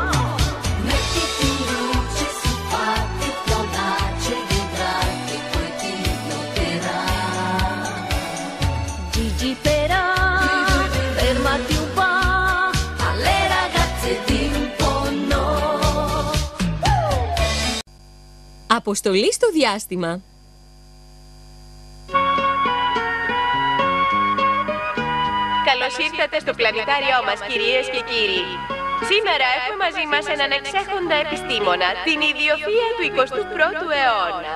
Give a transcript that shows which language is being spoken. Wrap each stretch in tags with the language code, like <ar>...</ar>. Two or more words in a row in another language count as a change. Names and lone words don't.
<it>Mettiti in luce, si fa che audace, vedrai che poi ti noterà. Gigi però, fermati un po'. Alle ragazze di un po' no.</it> <el>Αποστολή στο διάστημα. Καλώς ήρθατε στο πλανητάριό μας, κυρίες και κύριοι. Σήμερα έχουμε μαζί μας έναν εξέχοντα επιστήμονα, την ιδιοφυΐα του 21ου αιώνα.</el>